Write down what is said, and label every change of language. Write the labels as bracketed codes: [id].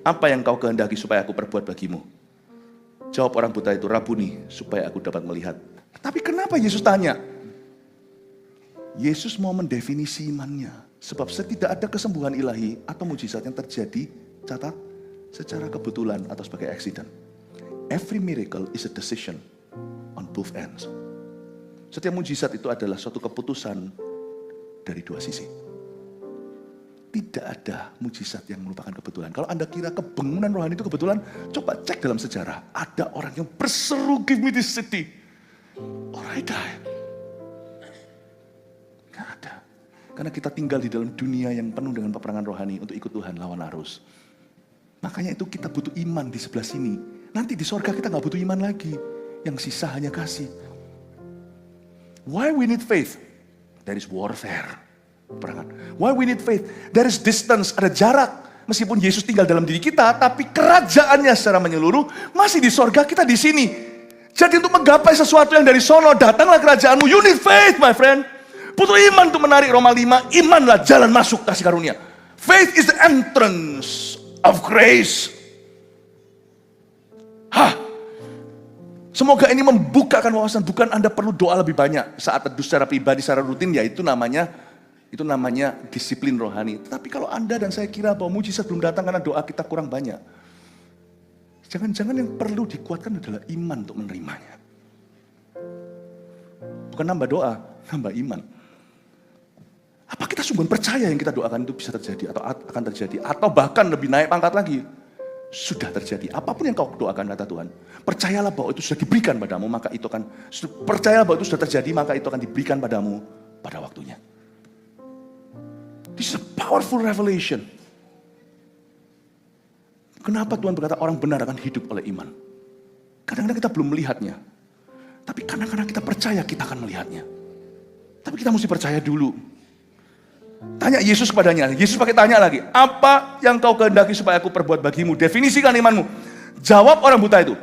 [id] Apa yang kau kehendaki supaya aku perbuat bagimu? Jawab orang buta itu, Rabuni, supaya aku dapat melihat. Tapi kenapa Yesus tanya? Yesus mau mendefinisi imannya. Sebab tidak ada kesembuhan ilahi atau mujizat yang terjadi, catat, secara kebetulan atau sebagai accident. [en] Every miracle is a decision on both ends. [id] Setiap mujizat itu adalah suatu keputusan dari dua sisi. Tidak ada mujizat yang merupakan kebetulan. Kalau Anda kira kebangunan rohani itu kebetulan, coba cek dalam sejarah. Ada orang yang berseru, [en] give me this city, or I die. [id] Gak ada. Karena kita tinggal di dalam dunia yang penuh dengan peperangan rohani untuk ikut Tuhan lawan arus. Makanya itu kita butuh iman di sebelah sini. Nanti di sorga kita gak butuh iman lagi. Yang sisa hanya kasih. [en] Why we need faith? There is warfare. [id] Perangan. [en] Why we need faith? There is distance, [id] ada jarak. Meskipun Yesus tinggal dalam diri kita, tapi kerajaannya secara menyeluruh masih di sorga, kita di sini. Jadi untuk menggapai sesuatu yang dari sono, datanglah kerajaanmu. [en] You need faith, my friend. [id] Butuh iman untuk menarik Roma 5. Imanlah jalan masuk kasih karunia. [en] Faith is the entrance of grace. [id] Semoga ini membukakan wawasan. Bukan Anda perlu doa lebih banyak saat teduh secara pribadi, secara rutin, ya itu namanya disiplin rohani. Tapi kalau Anda dan saya kira bahwa mujizat belum datang karena doa kita kurang banyak. Jangan-jangan yang perlu dikuatkan adalah iman untuk menerimanya. Bukan nambah doa, nambah iman. Apa kita sungguh percaya yang kita doakan itu bisa terjadi atau akan terjadi? Atau bahkan lebih naik pangkat lagi. Sudah terjadi. Apapun yang kau doakan kata Tuhan. Percayalah bahwa itu sudah diberikan padamu, maka itu akan, percayalah bahwa itu sudah terjadi, maka itu akan diberikan padamu pada waktunya. [en] This is a powerful revelation. [id] Kenapa Tuhan berkata orang benar akan hidup oleh iman? Kadang-kadang kita belum melihatnya. Tapi kadang-kadang kita percaya kita akan melihatnya. Tapi kita mesti percaya dulu. Tanya Yesus kepadanya. Yesus pakai tanya lagi. Apa yang kau kehendaki supaya aku perbuat bagimu? Definisikan imanmu. Jawab orang buta itu.